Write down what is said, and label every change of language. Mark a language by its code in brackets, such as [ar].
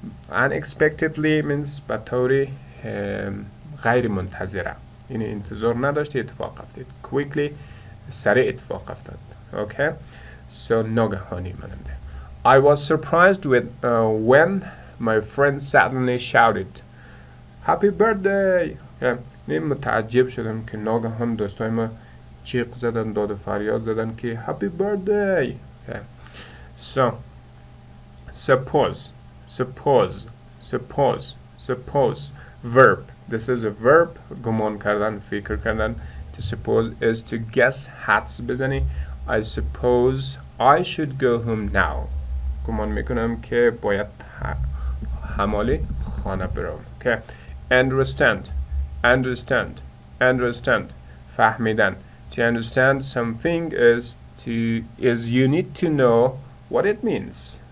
[en] Unexpectedly means [fa] به طور غیر منتظره، یعنی انتظار نداشته اتفاق افتاد. quickly سریع اتفاق افتاد. [en] okay? [fa] So ناگهانی ماننده. [en] I was surprised when my friend suddenly shouted happy birthday. [fa] متعجب شدم که ناگهان دوستای ما جیغ زدن، داد و فریاد زدن که [en] happy birthday. okay. So suppose suppose suppose suppose verb. This is a verb. [fa] گمان کردن، فکر کردن. [en] To suppose is to guess. [fa] حدس بزنی. [en] I suppose I should go home now. [fa] گمان میکنم که باید حمالی خانه برم. [en] okay. Understand understand understand فهمیدن. To understand something is you need to know what it means.